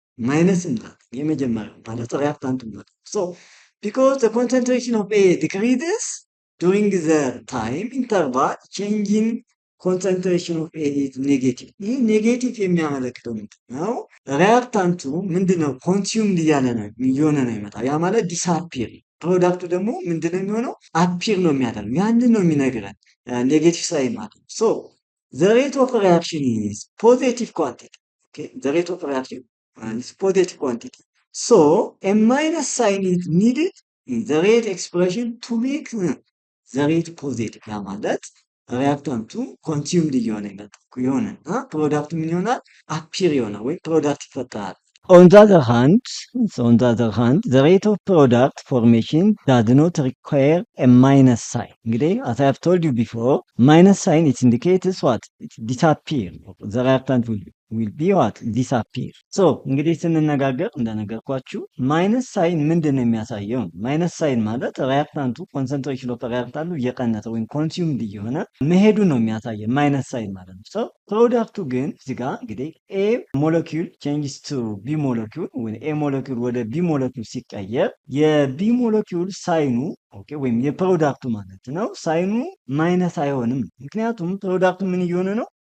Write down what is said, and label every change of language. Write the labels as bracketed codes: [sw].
[am] ማይነስ እንላለን የመጀመሪያው ማለት ሪያክታንቱ ማለት [en] because the concentration of A decreases during the time interval changing concentration of A is negative [am] ይህ ኔጌቲቭ የሚያመለክተው ምንድን ነው? ሪያክታንቱ ምንድነው? ኮንሱምድ እያለ ነው እየሆነ ነው ይመጣል። ያ ማለት ዲስአፒር ፕሮዳክቱ ደግሞ ምንድነው የሚሆነው? አፒር ነው የሚያደርገው። ያንን ነው የሚነግረን ኔጌቲቭ ሳይን ማለት ነው። [en] The rate of reaction is positive quantity. The rate of reaction is positive quantity. So, a minus sign is needed in the rate expression to make the rate positive. [am] ያ ማለት ሪያክታንቱ ኮንሱምድ እየሆነ ይመጣል ፕሮዳክቱ ምን ይሆናል? አፒር ይሆናል ወይም ፕሮዳክት ይፈጠራል። [en] On the other hand, the rate of product formation does not require a minus sign. [am] እንግዲህ [en] as I have told you before, minus sign it indicates what? It disappear. The reactant will be what? Disappear. [am] እንግዲህ ስንነጋገር እንደነገርኳችሁ ማይነስ ሳይን ምንድን ነው የሚያሳየው? ማይነስ ሳይን ማለት ሪያክታንቱ ኮንሰንትሬሽን ኦፍ ሪያክታንቱ እየቀነሰ ወይም ኮንሱምድ እየሆነ መሄዱ ነው የሚያሳየው ማይነስ ሳይን ማለት ነው። ፕሮዳክቱ ግን እዚህ ጋር እንግዲህ [en] ኤ ሞለኪውል ቼንጅስ ቱ ቢ ሞለኪውል [am] ወይ ኤ ሞለኪውል ወደ ቢ ሞለኪውል ሲቀየር የቢ ሞለኪውል ሳይኑ ወይም የፕሮዳክቱ ማለት ነው ሳይኑ ማይነስ አይሆንም። ምክንያቱም ፕሮዳክቱ ምን እየሆነ ነው?